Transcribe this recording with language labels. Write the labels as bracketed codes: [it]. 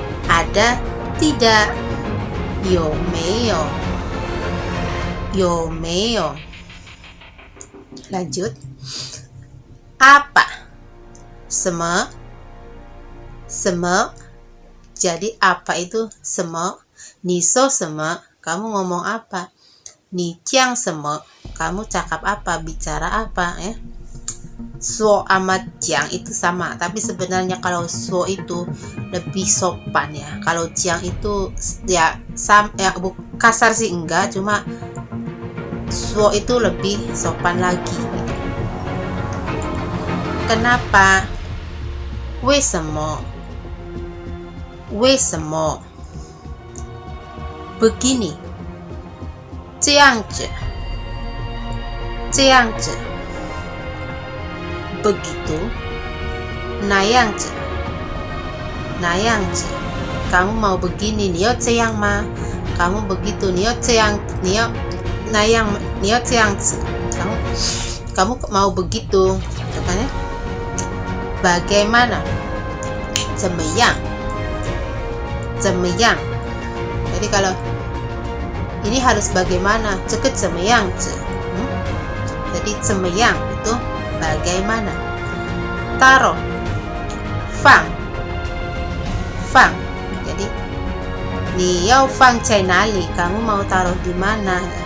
[id] Ada tidak, [zh] 有没有有没有. [id] Lanjut. Apa? [zh] 什么 [id] jadi apa itu 什么? [zh] 你说什么 [id] kamu ngomong apa? [zh] 你讲什么 [id] kamu cakap apa, bicara apa ya. So sama jiang itu sama, tapi sebenarnya kalau so itu lebih sopan ya. Kalau jiang itu ya kasar sih enggak, cuma so itu lebih sopan lagi gitu. Kenapa? [zh] 为什么 [id] begini, [zh] 这样子 [id] begitu, [zh] 那样子 [id] kamu mau begini, [zh] 你要这样吗 [id] kamu begitu, [zh] 你要这样那样 你要这样子 [id] kamu mau begitu katanya. Bagaimana? [zh] 怎么样 [id] jadi kalau ini harus bagaimana, [zh] 这个怎么样子 [id] jadi 怎么样 itu bagaimana. Taruh, [zh] 放 [id] jadi [zh] 你要放在哪里 [id] kamu mau taruh di mana.